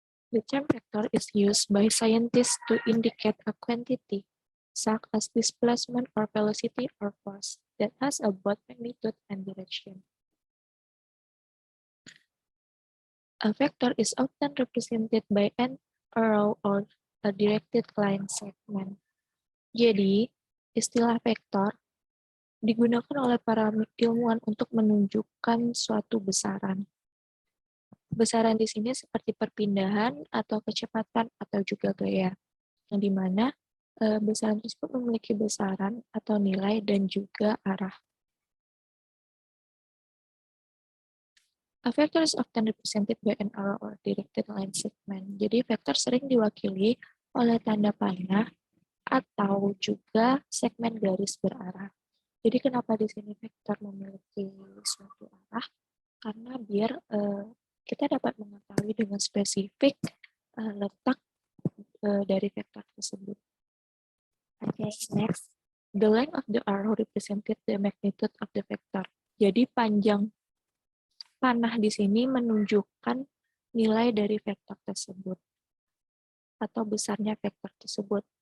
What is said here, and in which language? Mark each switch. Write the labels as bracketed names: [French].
[English] The term vector is used by scientists to indicate a quantity, such as displacement or velocity or force, that has a both magnitude and direction. A vector is often represented by an arrow or a directed line segment. [Indonesian] Jadi, istilah vektor digunakan oleh para ilmuwan untuk menunjukkan suatu besaran. Besaran di sini seperti perpindahan atau kecepatan atau juga gaya, yang dimana besaran tersebut memiliki besaran atau nilai dan juga arah. [English] A vector is often represented by an arrow or directed line segment. [Indonesian] Jadi vektor sering diwakili oleh tanda panah atau juga segmen garis berarah. Jadi kenapa di sini vektor memiliki suatu arah? Karena biar kita dapat mengetahui dengan spesifik letak dari vektor tersebut. [English] Okay, next. The length of the arrow represented the magnitude of the vector. [Indonesian] Jadi panjang panah di sini menunjukkan nilai dari vektor tersebut atau besarnya vektor tersebut.